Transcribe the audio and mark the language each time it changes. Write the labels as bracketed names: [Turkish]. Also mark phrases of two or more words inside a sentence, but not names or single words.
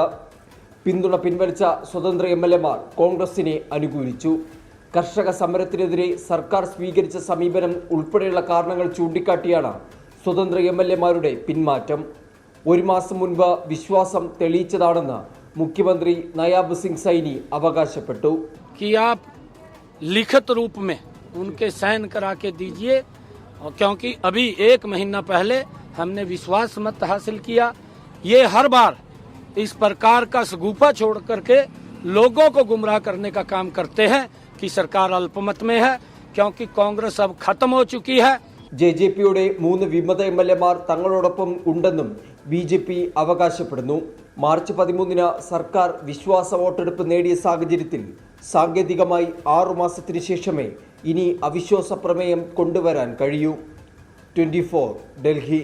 [Malayalam] പിന്തുണ പിൻവലിച്ച സ്വതന്ത്ര MLAമാർ കോൺഗ്രസിനെ അനുകൂലിച്ചു. കർഷക സമരത്തിനെതിരെ സർക്കാർ സ്വീകരിച്ച സമീപനം ഉൾപ്പെടെയുള്ള കാരണങ്ങൾ ചൂണ്ടിക്കാട്ടിയാണ് സ്വതന്ത്ര MLAമാരുടെ പിന്മാറ്റം. 1 മാസം മുൻപ് വിശ്വാസം തെളിയിച്ചതാണെന്ന് മുഖ്യമന്ത്രി നയാബ് സിംഗ് സൈനി അവകാശപ്പെട്ടു. [Hindi] लिखित रूप में उनके साइन करा के दीजिए, क्योंकि अभी 1 महीना पहले हमने विश्वास मत हासिल किया. ये हर बार इस प्रकार का सगुफा छोड़ करके लोगों को गुमराह करने का काम करते हैं कि सरकार अल्पमत में है, क्योंकि कांग्रेस अब खत्म हो चुकी है. [Malayalam] JJPയുടെ 3 വിമത MLAമാർ തങ്ങളോടൊപ്പം ഉണ്ടെന്നും BJP അവകാശപ്പെടുന്നു. മാർച്ച് 13 സർക്കാർ വിശ്വാസ വോട്ടെടുപ്പ് നേടിയ സാഹചര്യത്തിൽ സാങ്കേതികമായി 6 മാസത്തിന് ശേഷമേ ഇനി അവിശ്വാസ പ്രമേയം കൊണ്ടുവരാൻ കഴിയൂ. 24 ഡൽഹി.